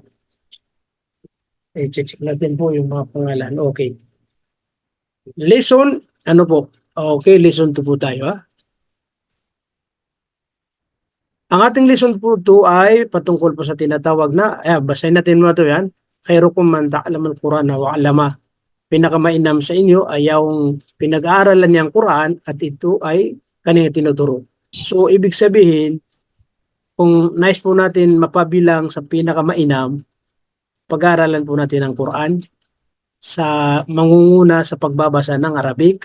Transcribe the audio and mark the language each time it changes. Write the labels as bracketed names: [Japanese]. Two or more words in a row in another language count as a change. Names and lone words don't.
[Filipino] I-check natin po yung mga pangalan. Okay. Lesson, ano po? Okay, lesson 2 po tayo, ha? Ang ating lesson po 2 ay patungkol po sa tinatawag na, basahin natin mo ito yan. [Arabic] خيركم من تعلم القرآن وعلمه. [Filipino] Pinakamainam sa inyo ay yung pinag-aaralan niyang Quran at ito ay kanyang tinuturo. So, ibig sabihin, kung nais po natin mapabilang sa pinakamainam, pag-aaralan po natin ang Quran sa mangunguna sa pagbabasa ng Arabic.